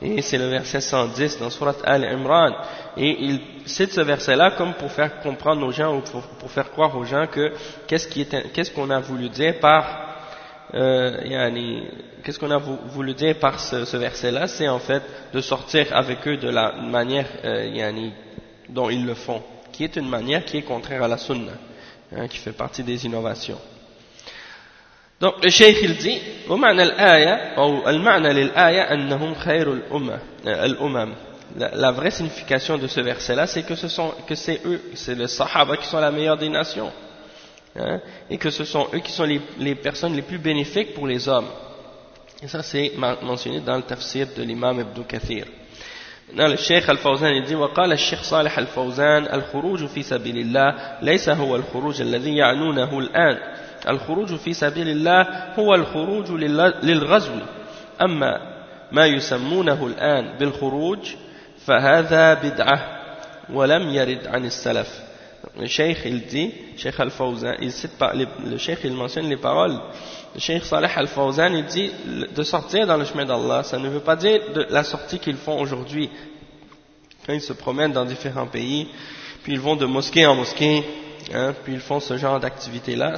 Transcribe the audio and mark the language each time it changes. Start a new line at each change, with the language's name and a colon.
French: Et c'est le verset 110 dans Surat Al-Imran. Et il cite ce verset-là comme pour faire comprendre aux gens ou pour faire croire aux gens que qu'est-ce qu'on a voulu dire par ce verset-là, c'est en fait de sortir avec eux de la manière dont ils le font, qui est une manière qui est contraire à la sunna, hein, qui fait partie des innovations. Donc le cheikh il dit
Arabic: ومعنى الآية أو المعنى للآية أنهم خير الأمم.
French: La vraie signification de ce verset là c'est que c'est les sahaba qui sont la meilleure des nations, hein, et que ce sont eux qui sont les personnes les plus bénéfiques pour les hommes. Et ça c'est mentionné dans le tafsir de l'imam Ibn Kathir. Maintenant le cheikh Al-Fawzan il dit
Arabic: وقال الشيخ صالح الفوزان الخروج في سبيل الله ليس هو الخروج الذي يعنونه الآن. الخروج في سبيل الله هو الخروج للغزو أما ما يسمونه الآن بالخروج فهذا بدعة ولم يرد عن السلف. الشيخ الدي شيخ الفوزان الشيخ المنسون لبارول الشيخ صالح الفوزان الدي
French: de sortir dans le chemin d'Allah, ça ne veut pas dire de la sortie qu'ils font aujourd'hui quand ils se promènent dans différents pays, puis ils vont de mosquée en mosquée, hein, puis ils font ce genre d'activité-là.